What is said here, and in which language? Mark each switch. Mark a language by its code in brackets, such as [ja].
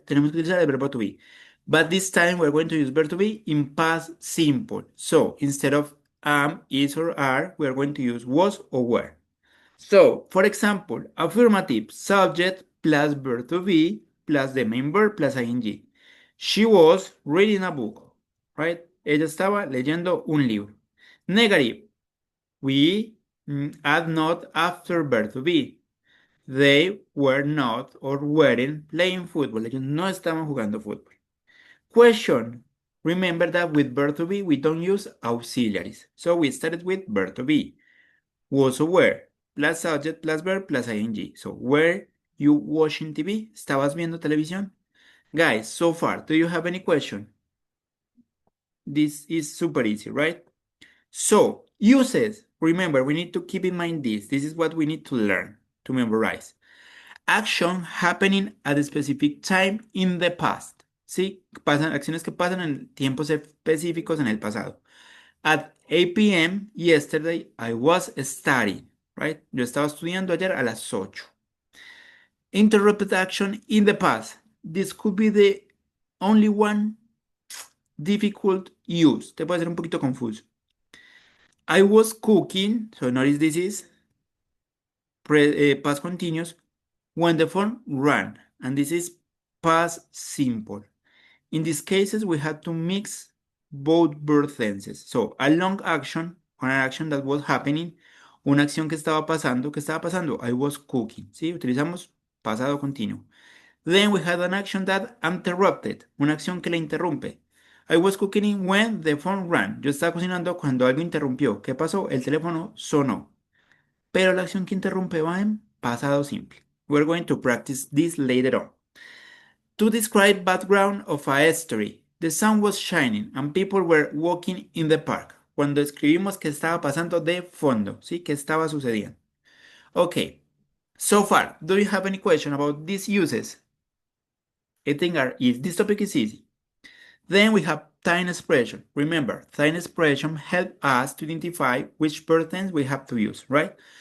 [es] Tenemos que utilizar el verbo [en] to be. But this time we're going to use verb to be in past simple. So, instead of am, is, or are, we're going to use was or were. So, for example, affirmative, subject plus verb to be plus the main verb plus ing. She was reading a book, right? [es] Ella estaba leyendo un libro. [en] Negative, we add not after verb to be. They were not or weren't playing football. [es] Ellos no estaban jugando fútbol. [en] Question. Remember that with verb to be, we don't use auxiliaries. So we started with verb to be. Was or were. Plus subject, plus verb, plus ing. So, were you watching TV? [es] ¿Estabas viendo televisión? [en] Guys, so far, do you have any question? This is super easy, right? So, uses. Remember, we need to keep in mind this. This is what we need to learn, to memorize. Action happening at a specific time in the past. [es] ¿Sí? Acciones que pasan en tiempos específicos en el pasado. [en] At 8 p.m. yesterday, I was studying, right? [es] Yo estaba estudiando ayer a las 8. [en] Interrupted action in the past. This could be the only one difficult use. [es] Te puede ser un poquito confuso. [en] I was cooking, so notice this is past continuous, when the phone rang, and this is past simple. In these cases, we had to mix both verb tenses. So, a long action, an action that was happening, [es] una acción que estaba pasando, [en] ¿qué estaba pasando? I was cooking, [es] ¿sí? Utilizamos pasado continuo. [en] Then we had an action that interrupted, [es] una acción que la interrumpe. [en] I was cooking when the phone rang. [es] Yo estaba cocinando cuando algo interrumpió. ¿Qué pasó? El teléfono sonó. Pero la acción que interrumpe va en pasado simple. [en] We're going to practice this later on. To describe background of a story, the sun was shining and people were walking in the park. [es] cuando escribimos qué estaba pasando de fondo, ¿sí? ¿Qué estaba sucediendo? [en] Okay, so far, do you have any question about these uses? I think this topic is easy. Then we have time expression. Remember, time expression help us to identify which verb tense we have to use, right?